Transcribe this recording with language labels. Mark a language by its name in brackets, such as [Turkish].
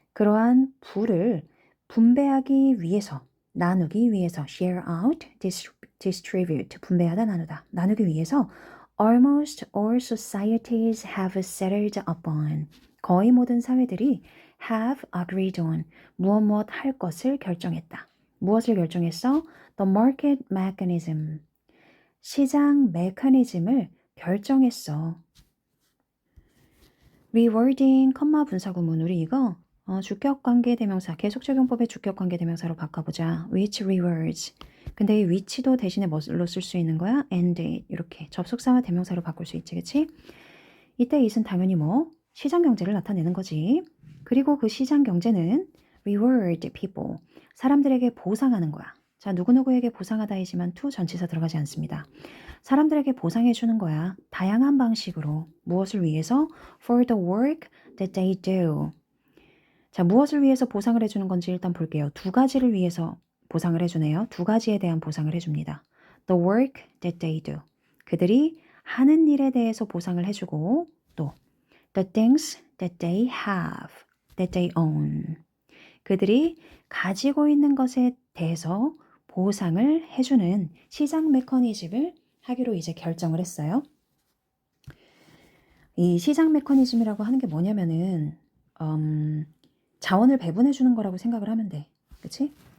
[Korean] 그러한 부를 분배하기 위해서, 나누기 위해서 [English] share out, distribute, [Korean] 분배하다, 나누다. 나누기 위해서 [English] almost all societies have settled upon. [Korean] 거의 모든 사회들이 [English] have agreed on. [Korean] 무엇 할 것을 결정했다. 무엇을 결정했어? [English] The market mechanism. [Korean] 시장 메커니즘을 결정했어. rewarding, 컴마 분사구문. 우리 이거 주격관계대명사, 계속적용법의 주격관계대명사로 바꿔보자. [English] which rewards. [Korean] 근데 이 which도 대신에 뭘로 쓸 수 있는 거야? [English] and it. [Korean] 이렇게 접속사와 대명사로 바꿀 수 있지, 그치? 이때 it은 당연히 뭐 시장경제를 나타내는 거지. 그리고 그 시장경제는 [English] reward people. [Korean] 사람들에게 보상하는 거야. 자, 누구누구에게 보상하다이지만 to 전치사 들어가지 않습니다. 사람들에게 보상해 주는 거야. 다양한 방식으로. 무엇을 위해서? [English] For the work that they do. [Korean] 자, 무엇을 위해서 보상을 해주는 건지 일단 볼게요. 두 가지를 위해서 보상을 해주네요. 두 가지에 대한 보상을 해줍니다. [English] The work that they do. [Korean] 그들이 하는 일에 대해서 보상을 해주고 또 [English] the things that they have, that they own. [Korean] 그들이 가지고 있는 것에 대해서 보상을 해주는 시장 메커니즘을 하기로 이제 결정을 했어요. 이 시장 메커니즘이라고 하는 게 뭐냐면은 자원을 배분해 주는 거라고 생각을 하면 돼. 그치?